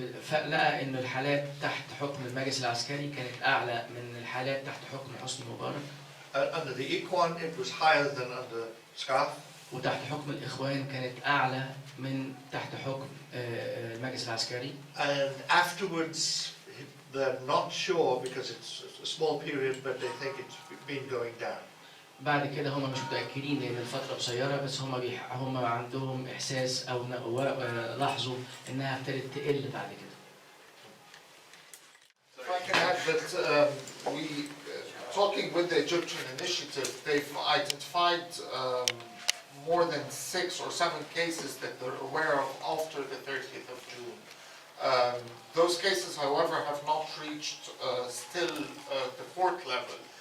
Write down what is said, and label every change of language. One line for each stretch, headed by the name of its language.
Arabic: فلقى إنه الحالات تحت حكم المجلس العسكري كانت أعلى من الحالات تحت حكم حسني مبارك.
English: Under the Ikhwan, it was higher than under SCAF.
Arabic: وتحت حكم الإخوان كانت أعلى من تحت حكم المجلس العسكري.
English: And afterwards, they're not sure because it's a small period, but they think it's been going down.
Arabic: بعد كده هم مش متأكدين لأن الفترة قصيرة، بس هم عندهم إحساس أو لاحظوا إنها ابتدت تقل بعد كده.
English: If I can add that talking with the Egyptian initiative, they've identified more than 6 or 7 cases that they're aware of after the 30th of June. Those cases, however, have not reached still the court level.